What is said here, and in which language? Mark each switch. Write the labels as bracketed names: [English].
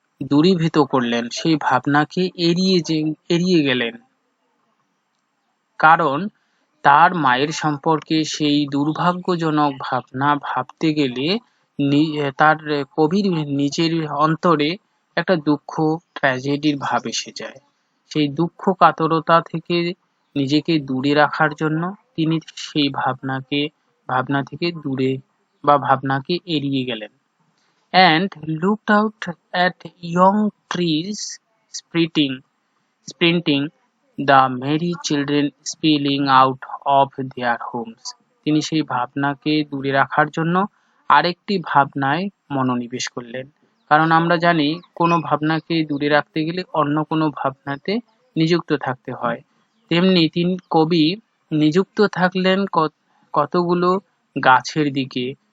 [Bangla] দূরীভূত করলেন, সেই ভাবনাকে এড়িয়ে গেলেন, কারণ তার মায়ের সম্পর্কে সেই দুর্ভাগ্যজনক ভাবনা ভাবতে গেলে তার কবির নিজের অন্তরে একটা দুঃখ, ট্র্যাজেডির ভাব এসে যায়। সেই দুঃখ কাতরতা থেকে নিজেকে দূরে রাখার জন্য তিনি সেই ভাবনা থেকে দূরে বা ভাবনাকে এড়িয়ে গেলেন। [English] And looked out at young trees sprinting, the merry children spilling out of their homes. [Bangla] তিনি সেই ভাবনাকে দূরে রাখার জন্য আরেকটি ভাবনায় মনোনিবেশ করলেন। কারণ আমরা জানি কোনো ভাবনাকে দূরে রাখতে গেলে অন্য কোনো ভাবনাতে নিযুক্ত থাকতে হয়। তেমনি কবি নিযুক্ত থাকলেন কতগুলো গাছের দিকে।